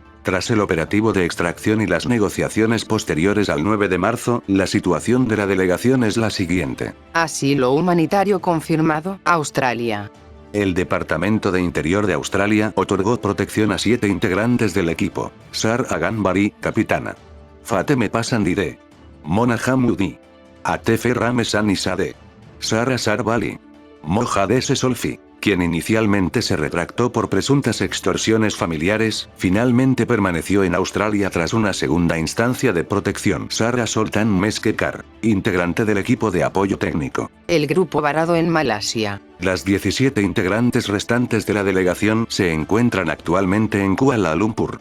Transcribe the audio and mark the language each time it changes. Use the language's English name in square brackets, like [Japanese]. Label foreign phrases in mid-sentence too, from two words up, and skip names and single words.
[Spanish] Tras el operativo de extracción y las negociaciones posteriores al 9 de marzo, la situación de la delegación es la siguiente. Asilo humanitario confirmado, Australia. El Departamento de Interior de Australia otorgó protección a 7 integrantes del equipo. Sar Aganbari, capitana. Fateme Pasandide. Mona Hamoudi. Atefe Ramesan Isade. Sara Sarbali. Mohadeh Solfi, quien inicialmente se retractó por presuntas extorsiones familiares, finalmente permaneció en Australia tras una segunda instancia de protección. Sara Soltan Meskekar, integrante del equipo de apoyo técnico. El grupo varado en Malasia. Las 17 integrantes restantes de la delegación se encuentran actualmente en Kuala Lumpur.